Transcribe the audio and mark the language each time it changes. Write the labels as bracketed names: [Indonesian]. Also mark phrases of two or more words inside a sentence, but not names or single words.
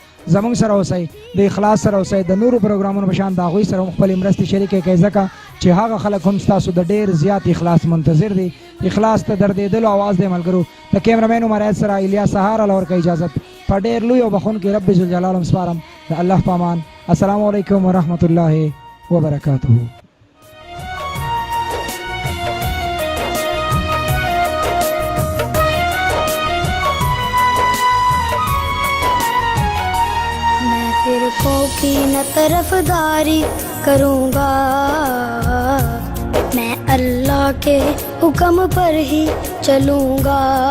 [Pashto] زموږ سره اوسئ، د اخلاص سره اوسئ، د نورو پروګرامونو په شان د هغوی سره هم خپلې مرستې شریکې کوئ ځکه چې هغه خلک هم ستاسو د ډېر زیات اخلاص منتظر دي. اخلاص ته دردېدلو اواز دی ملګرو. د کیمرمین عمر عید سره الیاس سهار الله ورکوي اجازت په ډېر لوی او بخونکي رب ذوالجلال هم سپارم. د الله په امان. [Arabic] السلام علیکم ورحمة الله وبرکاته. [Urdu] فرقوں کی نہ طرفداری کروں گا، میں اللہ کے حکم پر ہی چلوں گا.